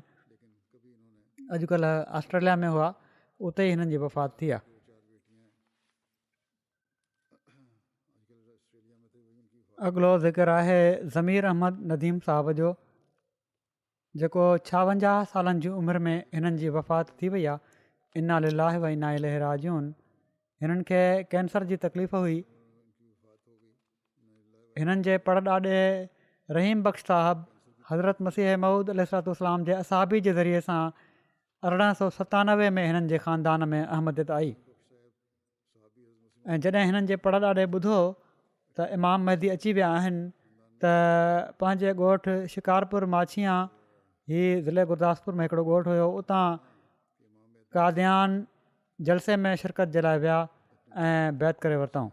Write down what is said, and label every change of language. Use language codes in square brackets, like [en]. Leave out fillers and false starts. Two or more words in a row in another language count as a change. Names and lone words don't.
[sd] अॼुकल्ह ऑस्ट्रेलिया में हुआ, उते ई हिननि जी वफ़ात थी आहे। अॻिलो ज़िक्र आहे ज़मीर अहमद नदीम साहिब जो, जेको 56 सालनि जी उमिरि में हिननि जी वफ़ात थी वई आहे। [ar] إنا لله وإنا إليه راجعون. [sd] हिननि खे कैंसर जी तकलीफ़ हुई। हिननि जे परॾाॾे रहीम बख़्श साहिबु हज़रत मसीह मऊद अलैहिस्सलाम जे असहाबी जे ज़रिए सां 1897 में हिननि जे ख़ानदान में अहमदियत आई ऐं जॾहिं हिननि जे परॾाॾे ॿुधो त इमाम महदी अची विया आहिनि त पंहिंजे ॻोठु शिकारपुर माछिया हीअ ज़िले गुरदासपुर में हिकिड़ो ॻोठु हुयो, उतां कादियान जलसे में शिरकत जे लाइ विया ऐं बैत करे वरितऊं।